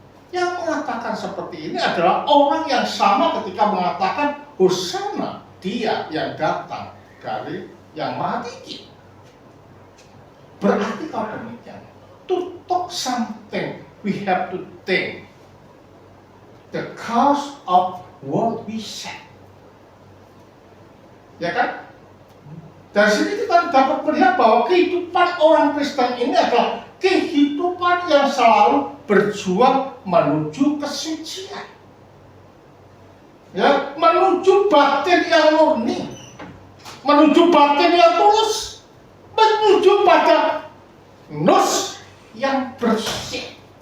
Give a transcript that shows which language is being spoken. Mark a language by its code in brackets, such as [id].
[id] Yang mengatakan seperti ini adalah orang yang sama ketika mengatakan Hosana, dia yang datang dari yang Maha Tinggi. Berarti kalau demikian, [en] to talk something, we have to think the cause of what we said. [id] Ya kan? Dari sini kita dapat melihat bahwa kehidupan orang Kristen ini adalah kehidupan yang selalu berjuang menuju kesucian. Ya, menuju batin yang murni, menuju batin yang tulus, menuju pada nus yang bersih.